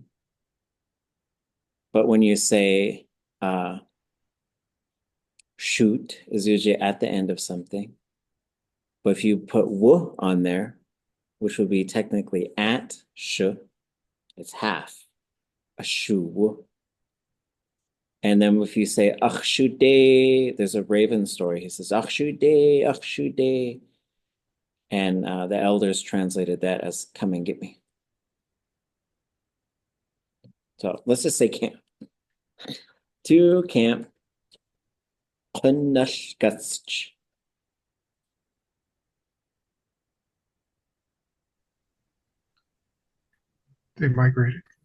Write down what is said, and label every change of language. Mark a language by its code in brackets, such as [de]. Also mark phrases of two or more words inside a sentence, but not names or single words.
[en] But when you say shoot is usually at the end of something. But if you put w on there, which would be technically at sh, it's half. [tli] A shu. [en] And then if you say ʼakshude, there's a Raven story. He says [tli] ʼakshude, ʼakshude. [en] And the elders translated that as come and get me. So let's just say camp. To camp. Kalneekx'í. They migrated.